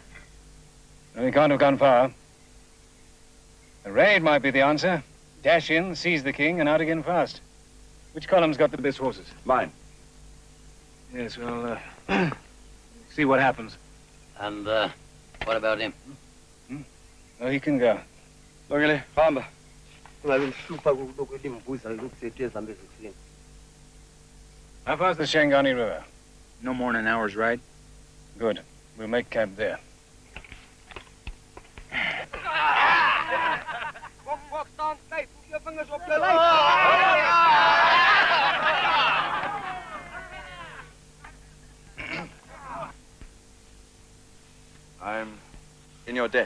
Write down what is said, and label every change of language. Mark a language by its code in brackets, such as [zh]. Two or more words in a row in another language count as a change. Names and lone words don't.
[en] Well, he can't have gone far. A raid might be the answer. Dash in, seize the king, and out again fast. Which column's got the best horses? Mine. Yes, well, see what happens. And, what about him? Oh, he can go. [nd] Longile, Famba. Ungabenhlupha lokulimbuza inkosi yethu ezambezi ekuseni. [en] How far's the Shangani River? No more than an hour's ride. Good. We'll make camp there. I'm in your debt.